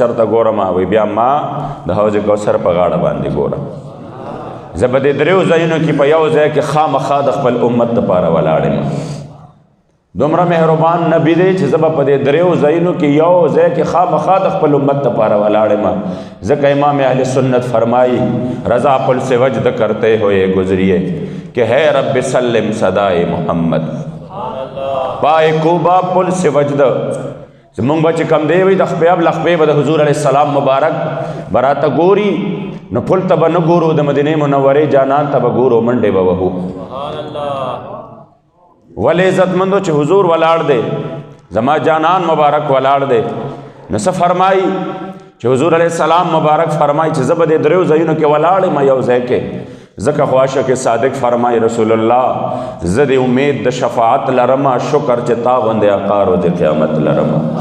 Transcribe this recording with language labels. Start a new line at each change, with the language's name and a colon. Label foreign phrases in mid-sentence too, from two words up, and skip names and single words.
Pashto: چرته ګورم وی بیا ما د حوض کوثر په غاړه باندې ګورم زه به دې دریو ځایونو کې په یو ځای کې خامخا د خپل امت دپاره ولاړ یم دومره مهربان نبی دی چې زه به په دې دریو ځایونو کې یو ځای کې خامخا د خپل امت دپاره ولاړ یم ځکه امام اهل سنت فرمائی
Urdu: رضا پل سے وجد کرتے ہوئے گزریے کہ ہے رب سلم صدائے محمد پائے کوبا پل سے وجد
Pashto: زمونږ به چې کم دی وي د خپې لخپې به د حضور
Arabic: علیه السلام
Pashto: مبارک براته ګوري نو پل ته به نه ګورو د مدینې منورې جانان ته به ګورو منډې به وهو ولې عزتمندو چې حضور ولاړ دی زما جانان مبارک ولاړ دی نو څه فرمایي چې حضور
Arabic: علیه السلام
Pashto: مبارک فرمایي چې زه به دې دریو ځایونو کې ولاړ یم یو ځای کې ځکه خو عاشق صادق فرمایي رسول الله زه د امید د شفاعت لرمه شکر چې تا غوندې آقا روز قیامت لرمه